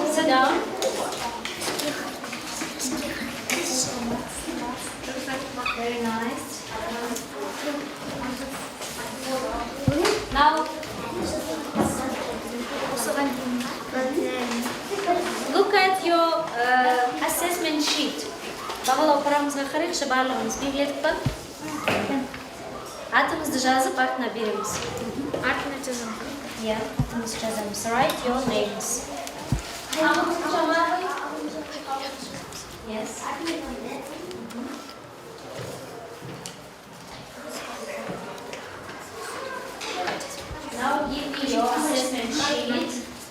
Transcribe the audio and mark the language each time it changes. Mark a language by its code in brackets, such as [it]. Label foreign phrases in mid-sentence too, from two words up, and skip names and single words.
[en] down. Very nice. Now, look at your assessment sheet. [kk] Бағалау парағымызға қарайықшы, барлығымыз белгіледік па? Атымызды жазып, артына береміз. Артына жазамын. Yeah, атымызды жазамыз. [en] Write your names. Yes. Now give me your assessment sheet.